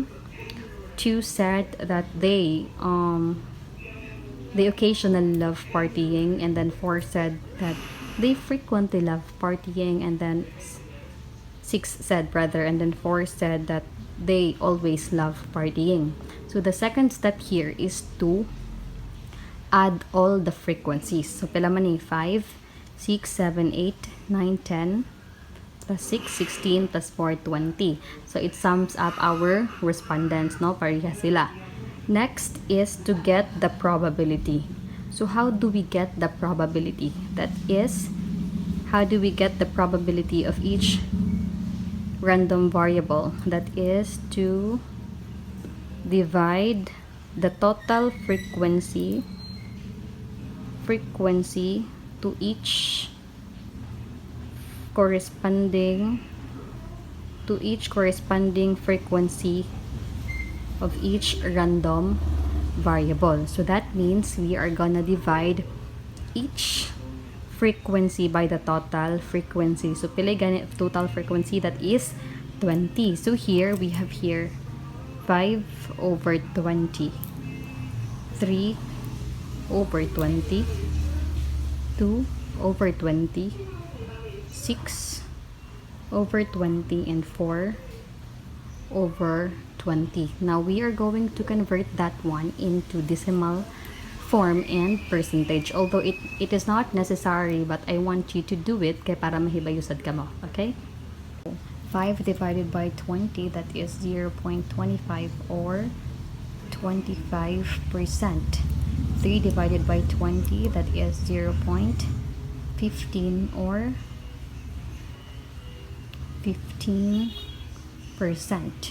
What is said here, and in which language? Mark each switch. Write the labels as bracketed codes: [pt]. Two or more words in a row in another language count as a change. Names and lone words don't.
[en] 2 said that they occasionally love partying, and then 4 said that they frequently love partying, and then 6 said rather, and then 4 said that they always love partying. So the second step here is to add all the frequencies. So [hil] pila man ni [en] 5, 6, 7, 8, 9, 10 plus 6, 16 plus 4, 20. So it sums up our respondents, no? [hil] Pareha sila. [en] Next is to get the probability. So how do we get the probability? That is, how do we get the probability of each random variable? That is to divide the total frequency to each corresponding frequency of each random variable. So that means we are gonna divide each frequency by the total frequency. So [hil] pila gani [en] total frequency? That is 20. So here we have here 5 over 20, 3 over 20, 2 over 20, 6 over 20, and 4 over 20. Now we are going to convert that one into decimal form and percentage, although it is not necessary, but I want you to do it [hil] kay para mahibayusad ka mo, [en] okay? 5 divided by 20, that is 0.25 or 25%. 3 divided by 20, that is 0.15 or 15%.